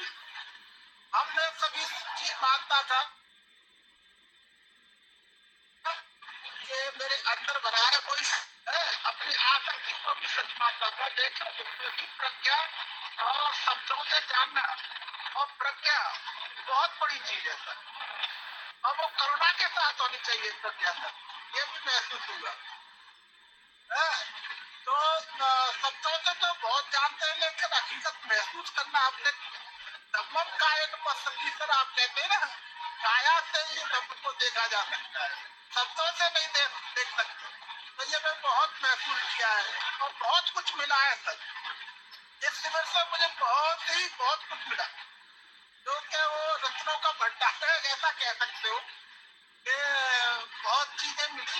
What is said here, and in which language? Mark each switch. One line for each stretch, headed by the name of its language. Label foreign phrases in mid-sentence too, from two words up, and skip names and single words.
Hindi: हमने सभी चीज मानता था कि मेरे अंदर बना है कोई अपनी आसक्ति को भी सच मानता था, लेकिन उसकी प्रज्ञा और शब्दों से जानना और प्रज्ञा बहुत बड़ी चीज है सर, और वो करुणा के साथ होनी चाहिए प्रज्ञा सर, ये भी महसूस हुआ। तो शब्दों से तो बहुत जानते हैं, लेकिन हकीकत महसूस करना आपने
Pali: धम्मम कायन पश्यति
Hindi: सर, आप कहते हैं ना काया से ही धम्म को देखा जा सकता है, शब्दों से नहीं देख सकते। तो ये मैं बहुत महसूस किया है और बहुत कुछ मिला है सर इस शिविर से, मुझे बहुत कुछ मिला, जो कि वो रत्नों का भंडार है ऐसा कह सकते हो कि बहुत चीजें मिली।